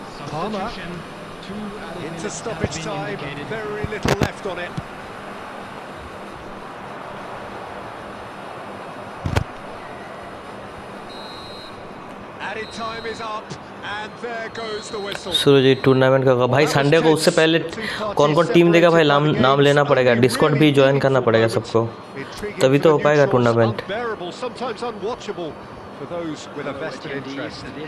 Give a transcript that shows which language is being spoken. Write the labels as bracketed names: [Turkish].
[English] Palmer into stoppage time, very little left on it. Added time is up, and there goes the whistle. [Hindi] Suraj tournament का होगा भाई Sunday को। उससे पहले कौन कौन टीम देगा भाई, नाम लेना पड़ेगा, डिस्कॉर्ड भी ज्वाइन करना पड़ेगा सबको, तभी तो हो पाएगा tournament. [English] Unbearable, sometimes unwatchable for those with a vested interest.